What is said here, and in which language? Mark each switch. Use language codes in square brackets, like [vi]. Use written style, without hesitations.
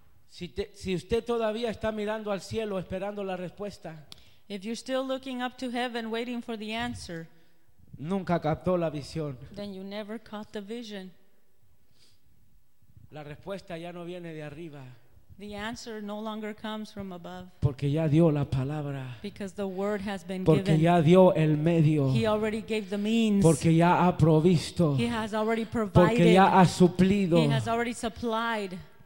[es] Si usted todavía está mirando al cielo esperando la respuesta, [en] if you're still looking up to heaven waiting for the answer, [es] nunca captó la visión, [en] then you never caught the vision. [es] La respuesta ya no viene de arriba, [en] the answer no longer comes from above, [es] porque ya dio la palabra, [en] because the word has been [es] porque [en] given, [es] porque ya dio el medio, [en] he already gave the means, [es] porque ya ha provisto, [en] he has already provided, [es] porque ya ha suplido, [en] he has already supplied.